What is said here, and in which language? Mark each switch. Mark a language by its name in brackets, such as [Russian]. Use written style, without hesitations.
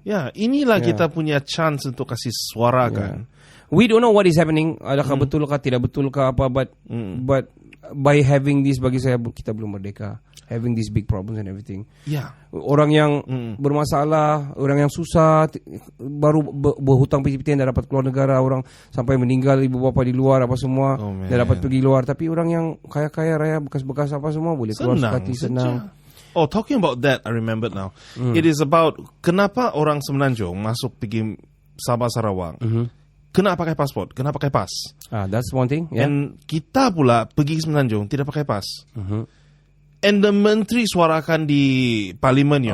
[Malay] Yeah, inilah kita punya chance untuk kasih suara kan. [English] We don't know what is happening. [Malay] Adakah betul kah, tidak betul kah apa, [English] but by having this, [Malay] bagi saya kita belum merdeka. [English] Having these big problems and everything. Yeah. [Malay] Orang yang bermasalah, orang yang susah, baru berhutang piti-pitian dah dapat keluar negara, orang sampai meninggal ibu bapa di luar apa semua, dah dapat pergi luar. Tapi orang yang kaya-kaya raya bekas-bekas apa semua boleh keluar sekali senang. [English] Oh, talking about that, I remembered now. It is about [Malay] kenapa orang Semenanjung masuk pergi Sabah Sarawak. Kena pakai pasport, kena pakai pas. [English] That's one thing. Yeah. [Malay] And kita pula pergi Semenanjung tidak pakai pas. And the menteri suarakan di parlimen ya.